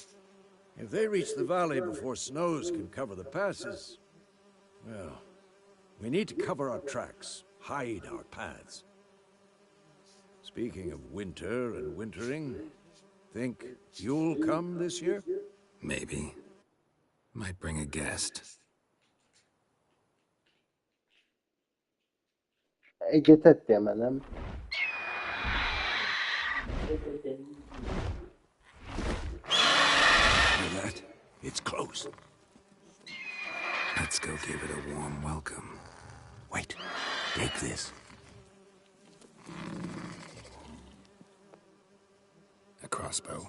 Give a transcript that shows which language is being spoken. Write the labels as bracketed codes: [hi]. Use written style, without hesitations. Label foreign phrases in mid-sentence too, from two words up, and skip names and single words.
[en] If they reach the valley before snows can cover the passes, well, we need to cover our tracks, hide our paths. Speaking of winter and wintering, think you'll come this year? Maybe. Might bring a guest. [hu] Egyet tettél már, nem? [en] Hear that? It's close. Let's go give it a warm welcome. Wait, take this. A crossbow.